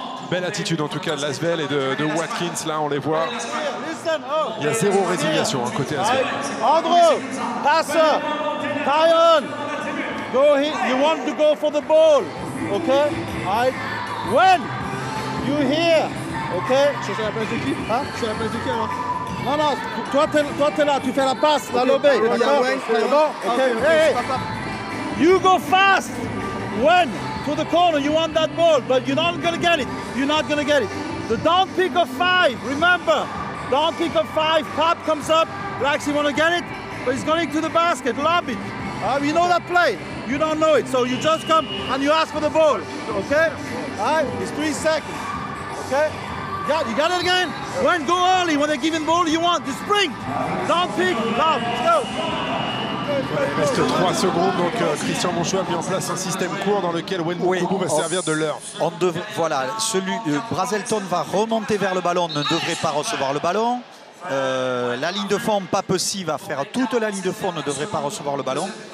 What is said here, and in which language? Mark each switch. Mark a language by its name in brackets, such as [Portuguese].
[French] Belle attitude, en tout cas, de l'Asvel et de Watkins. Là, on les voit. Il y a 0 résignation, hein, côté Asvel. [English] Andrew, passer, Tyon, go here. You want to go for the ball, okay? When you hear, okay? [French] Je suis à la place de qui? Hein? Je suis à la place de qui alors? Non, non, toi t'es là, tu fais la passe, la lobée, d'accord? [English] Okay. Hey, you go fast when to the corner you want that ball, but you're not gonna get it. You're not gonna get it. The down pick of 5, remember, down pick of 5, Pap comes up, Laxi wanna get it, but he's going to the basket, lob it. You know that play, you don't know it, so you just come and you ask for the ball, okay? All right, it's 3 seconds, okay? You got it again? When go early, when they're giving the ball you want, you sprint, down pick, lob, let's go. [French] Il reste 3 secondes, donc Christian Monchot a mis en place un système court dans lequel Wendokougou va servir de l'heure. Voilà, Brazelton va remonter vers le ballon, ne devrait pas recevoir le ballon. La ligne de fond, Papessy va faire toute la ligne de fond, ne devrait pas recevoir le ballon.